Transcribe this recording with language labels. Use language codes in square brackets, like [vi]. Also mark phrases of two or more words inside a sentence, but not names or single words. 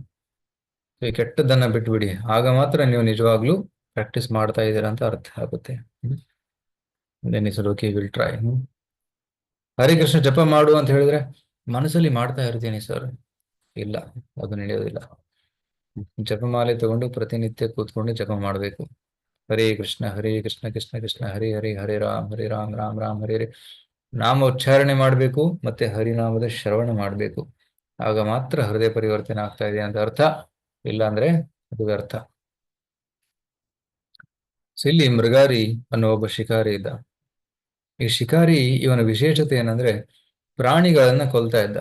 [kn] ಈ ಕೆಟ್ಟದನ್ನ ಬಿಟ್ಬಿಡಿ, ಆಗ ಮಾತ್ರ ನೀವು ನಿಜವಾಗ್ಲೂ ಪ್ರಾಕ್ಟೀಸ್ ಮಾಡ್ತಾ ಇದ್ದೀರಾ ಅಂತ ಅರ್ಥ ಆಗುತ್ತೆ. [en] OK, will try. [sa] ಹರೇ ಕೃಷ್ಣ [kn] ಜಪ ಮಾಡು ಅಂತ ಹೇಳಿದ್ರೆ ಮನಸ್ಸಲ್ಲಿ ಮಾಡ್ತಾ ಇರ್ತೀನಿ ಸರ್, ಇಲ್ಲ, ಅದು ನಡೆಯೋದಿಲ್ಲ. ಜಪಮಾಲೆ ತಗೊಂಡು ಪ್ರತಿನಿತ್ಯ ಕೂತ್ಕೊಂಡು ಜಪ ಮಾಡಬೇಕು. [sa] ಹರೇ ಕೃಷ್ಣ ಕೃಷ್ಣ ಕೃಷ್ಣ ಹರೇ ಹರೇ ಹರೇ ರಾಮ್ ರಾಮ್ ರಾಮ್ ಹರೇ ಹರೇ [kn] ನಾಮ ಉಚ್ಚಾರಣೆ ಮಾಡಬೇಕು, ಮತ್ತೆ ಹರಿನಾಮದ ಶ್ರವಣ ಮಾಡಬೇಕು. ಆಗ ಮಾತ್ರ ಹೃದಯ ಪರಿವರ್ತನೆ ಆಗ್ತಾ ಇದೆ ಅಂತ ಅರ್ಥ. ಇಲ್ಲ ಅಂದ್ರೆ ಅದು ವ್ಯರ್ಥ. ಸೊ ಇಲ್ಲಿ ಮೃಗಾರಿ ಅನ್ನೋ ಒಬ್ಬ ಶಿಕಾರಿ ಇದ್ದ. ಈ ಶಿಕಾರಿ ಇವನ ವಿಶೇಷತೆ ಏನಂದ್ರೆ ಪ್ರಾಣಿಗಳನ್ನ ಕೊಲ್ತಾ ಇದ್ದ.